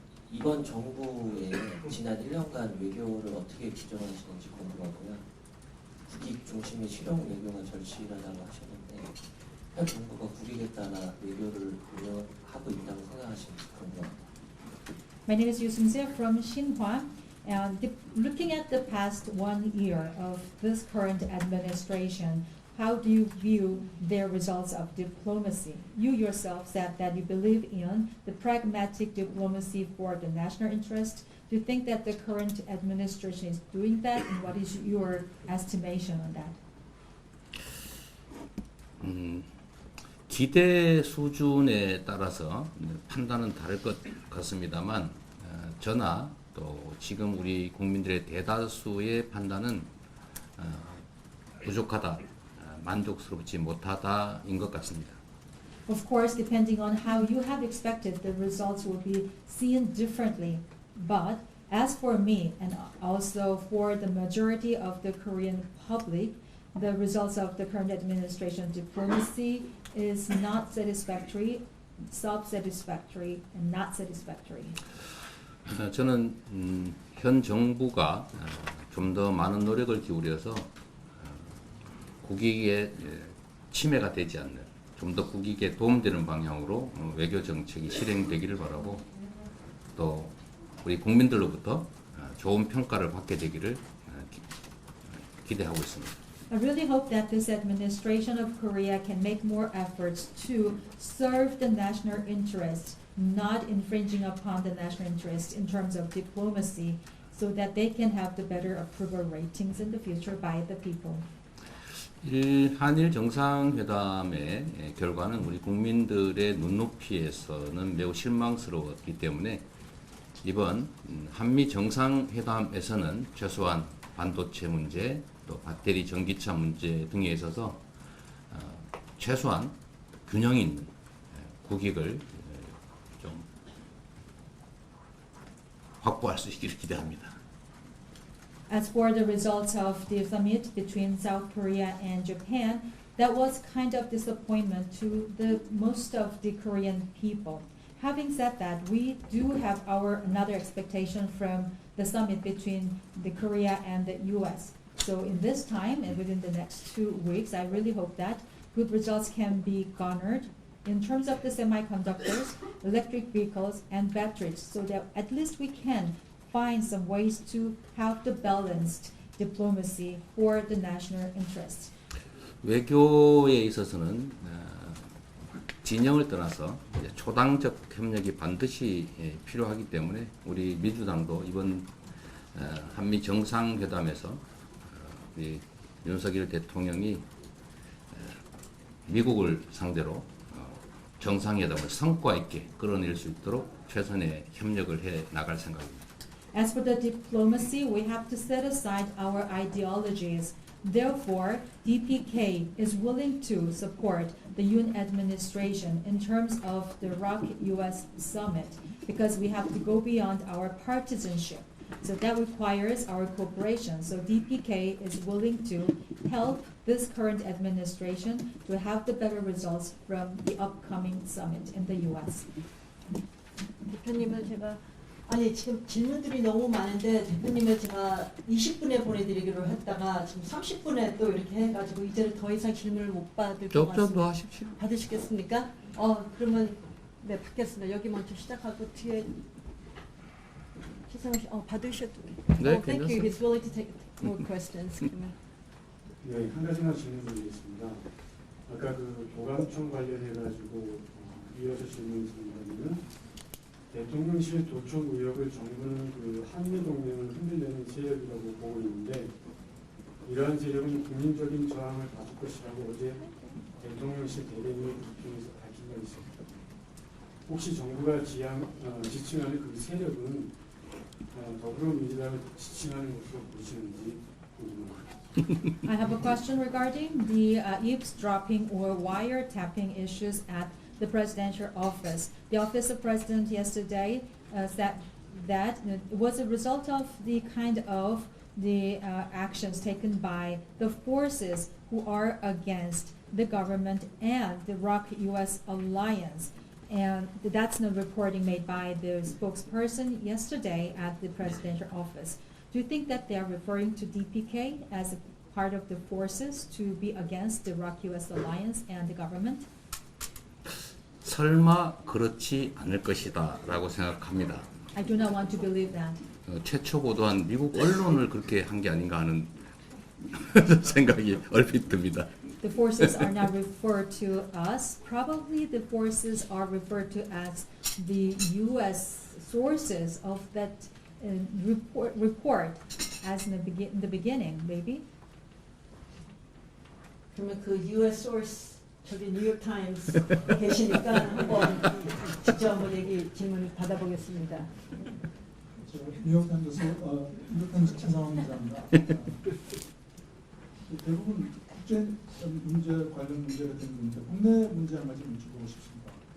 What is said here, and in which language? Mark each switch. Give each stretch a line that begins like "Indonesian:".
Korean: 이번 정부의 지난 1년간 외교를 어떻게 규정하시는지 궁금하고요. 국익 중심의 실용 외교가 절실하다고 하셨는데 현 정부가 국익에 따라 외교를 운영하고 있다고 생각하시는지 궁금합니다.
English: My name is Yu Sung-se from Shinhwa. Looking at the past 1 year of this current administration, how do you view their results of diplomacy? You yourself said that you believe in the pragmatic diplomacy for the national interest. Do you think that the current administration is doing that, and what is your estimation on that?
Korean: 기대 수준에 따라서 판단은 다를 것 같습니다만 저나 또 지금 우리 국민들의 대다수의 판단은 부족하다, 만족스럽지 못하다인 것 같습니다.
English: Of course, depending on how you have expected, the results will be seen differently. But as for me, and also for the majority of the Korean public, the results of the current administration diplomacy is not satisfactory, self-satisfactory, and not satisfactory.
Korean: 저는 현 정부가 좀 더 많은 노력을 기울여서 국익에 침해가 되지 않는, 좀 더 국익에 도움되는 방향으로 외교 정책이 실행되기를 바라고 또 우리 국민들로부터 좋은 평가를 받게 되기를 기대하고 있습니다.
English: I really hope that this administration of Korea can make more efforts to serve the national interest, not infringing upon the national interest in terms of diplomacy, so that they can have the better approval ratings in the future by the people.
Korean: 한일 정상회담의 결과는 우리 국민들의 눈높이에서는 매우 실망스러웠기 때문에 이번 한미 정상회담에서는 최소한 반도체 문제, 또 배터리 전기차 문제 등에 있어서 최소한 균형 있는 국익을 좀 확보할 수 있기를 기대합니다.
English: As for the results of the summit between South Korea and Japan, that was kind of disappointment to the most of the Korean people. Having said that, we do have another expectation from the summit between the Korea and the U.S. So in this time and within the next 2 weeks, I really hope that good results can be garnered in terms of the semiconductors, electric vehicles, and batteries, so that at least we can find some ways to have the balanced diplomacy for the national interest.
Korean: 외교에 있어서는 진영을 떠나서 초당적 협력이 반드시 필요하기 때문에 우리 민주당도 이번 한미 정상회담에서 우리 윤석열 대통령이 미국을 상대로 정상회담을 성과 있게 끌어낼 수 있도록 최선의 협력을 해 나갈 생각입니다.
English: As for the diplomacy, we have to set aside our ideologies. Therefore, DPK is willing to support the Yoon administration in terms of the ROK-US summit because we have to go beyond our partisanship. So that requires our cooperation. So DPK is willing to help this current administration to have the better results from the upcoming summit in the U.S.?
Korean: 대표님을 제가 아니 지금 질문들이 너무 많은데 대표님을 제가 20분에 보내드리기로 했다가 지금 30분에 또 이렇게 해가지고 이제는 더 이상 질문을 못 받을 것 좀 더 같습니다. 하십시오. 받으시겠습니까? 그러면 네 받겠습니다. 여기 먼저 시작하고 뒤에 시상을 받으셔도 돼요. 네,
English: Thank you.
Korean: 괜찮습니다.
English: He's willing to take more questions.
Korean: 그러면. 네, 한 가지만 질문드리겠습니다. 아까 그 도감청 관련해가지고 이어서 질문드린다면은 대통령실 도청 의혹을 정부는 그 한미 동맹을 흔들려는 세력이라고 보고 있는데 이러한 세력은 국민적인 저항을 받을 것이라고 어제 대통령실 대변인의 브리핑에서 밝힌 바 있습니다. 혹시 정부가 지칭하는 그 세력은 더불어민주당을 지칭하는 것으로 보시는지 궁금합니다.
English: I have a question regarding the eavesdropping or wiretapping issues at the presidential office. The office of president yesterday said that it was a result of the kind of the actions taken by the forces who are against the government and the ROC-US alliance. And that's the reporting made by the spokesperson yesterday at the presidential office. Do you think that they are referring to DPK as a part of the forces to be against the ROC-US alliance and the government?
Korean: 설마 그렇지 않을 것이다 라고 생각합니다.
English: I do not want to believe that.
Korean: 최초 보도한 미국 언론을 그렇게 한 게 아닌가 하는 생각이 얼핏 듭니다.
English: The forces are not referred to us. Probably the forces are referred to as the U.S. sources of that report as in the beginning, maybe.
Korean: 그러면 그 U.S. source 저기 뉴욕 타임스 계시니까 한번 직접 한번 질문 받아보겠습니다. 뉴욕 타임스 최상원 기자입니다. 대부분 국제 문제 관련 문제가 되는 건데 국내 문제 한 가지 여쭤보고 싶습니다.